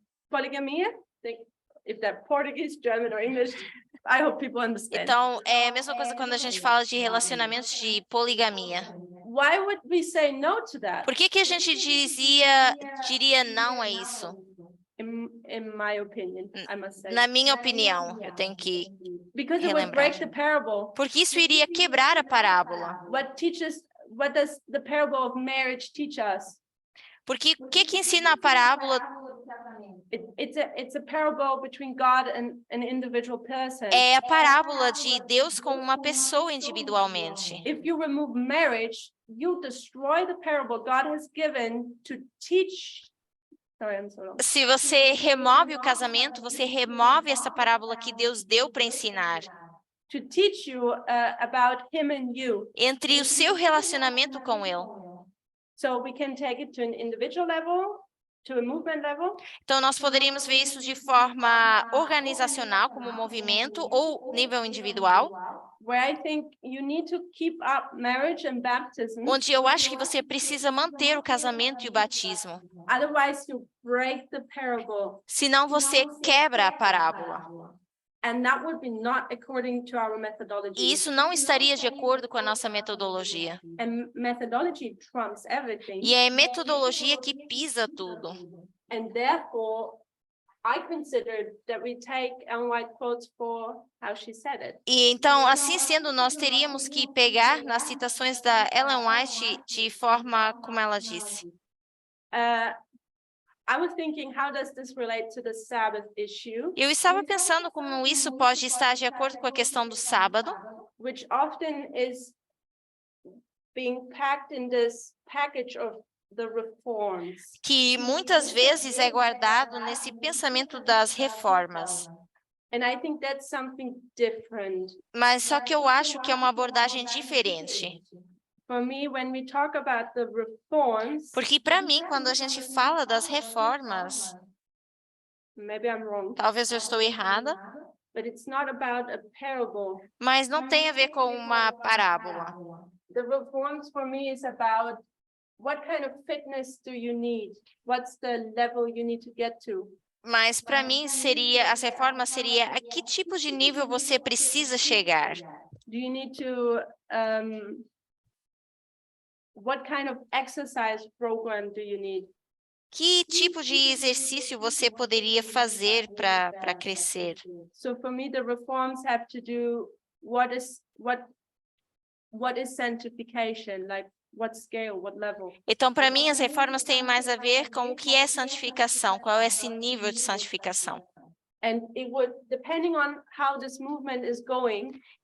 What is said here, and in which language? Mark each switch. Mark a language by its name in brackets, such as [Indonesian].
[English] Polygamia? If they're Portuguese, German or English, I hope people understand. [Portuguese] Então, é a mesma coisa quando a gente fala de relacionamentos de poligamia. [English] Why would we say no to that? [Portuguese] Por que a gente diria não a isso? [English] In my opinion, I must say. [Portuguese] Na minha opinião, eu tenho que [English] Because it would break the parable. [Portuguese] porque isso iria quebrar a parábola. [English] What does the parable of marriage teach us? [Portuguese] Porque o que ensina a parábola? [English] It's a parable between God and an individual person. [Portuguese] É a parábola de Deus com uma pessoa individualmente. [English] If you remove marriage, you destroy the parable God has given to teach. Sorry, I'm so long. [Portuguese] Se você remove o casamento, você remove essa parábola que Deus deu para ensinar. [English] To teach you about him and you. [Portuguese] Entre o seu relacionamento com Ele. [English] So we can take it to an individual level, to a movement level. [Portuguese] Então, nós poderíamos ver isso de forma organizacional, como movimento, ou nível individual. [English] Where I think you need to keep up marriage and baptism. [Portuguese] Onde eu acho que você precisa manter o casamento e o batismo. [English] Otherwise, you break the parable. [Portuguese] Senão você quebra a parábola. [English] And that would be not according to our methodology. [Portuguese] E isso não estaria de acordo com a nossa metodologia. [English] And methodology trumps everything. [Portuguese] E é a metodologia que pisa tudo. [English] And therefore, I consider that we take Ellen White quotes for how she said it. [Portuguese] E então, assim sendo, nós teríamos que pegar nas citações da Ellen White de forma como ela disse. [English] I was thinking, how does this relate to the Sabbath issue? [Portuguese] Eu estava pensando como isso pode estar de acordo com a questão do sábado, [English] which often is being packed in this package of the reforms. [Portuguese] que muitas vezes é guardado nesse pensamento das reformas. [English] And I think that's something different. [Portuguese] Mas só que eu acho que é uma abordagem diferente. [English] For me, when we talk about the reforms, [Portuguese] Porque para mim, quando a gente fala das reformas, [English] maybe I'm wrong, [Portuguese] talvez eu estou errada, [English] but it's not about a parable. [Portuguese] mas não tem a ver com uma parábola. [English] The reforms for me is about what kind of fitness do you need? What's the level you need to get to? [Portuguese] Mas para mim as reformas seria a que tipo de nível você precisa chegar? [English] Do you need to, what kind of exercise program do you need? [Portuguese] Que tipo de exercício você poderia fazer para crescer? [English] So for me, the reforms have to do what is sanctification, like what scale, what level. [Portuguese] Então, para mim, as reformas têm mais a ver com o que é santificação, qual é esse nível de santificação. [English] And it would, depending on how this movement is going,